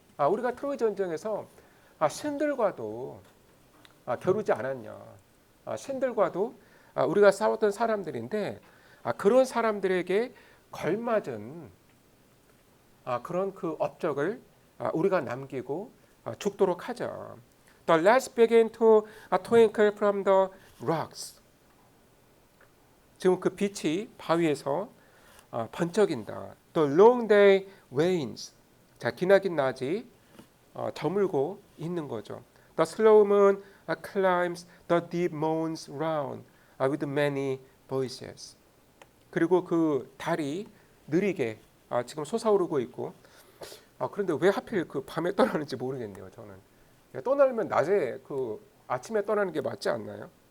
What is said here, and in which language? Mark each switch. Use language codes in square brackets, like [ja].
[ko] 우리가 트로이 전쟁에서 신들과도 겨루지 않았냐. 신들과도 우리가 싸웠던 사람들인데 그런 사람들에게 걸맞은 그런 그 업적을 우리가 남기고 죽도록 하자. [en] The lights begin to twinkle from the rocks. [ko] 지금 그 빛이 바위에서 번쩍인다. [en] The long day wanes. [ko] 자, 기나긴 낮이 저물고 있는 거죠. [en] The slow moon climbs the deep mounds round with many voices. [ko] 그리고 그 달이 느리게 지금 솟아오르고 있고 그런데 왜 하필 그 밤에 떠나는지 모르겠네요. 저는 떠나려면 낮에 그 아침에 떠나는 게 맞지 않나요?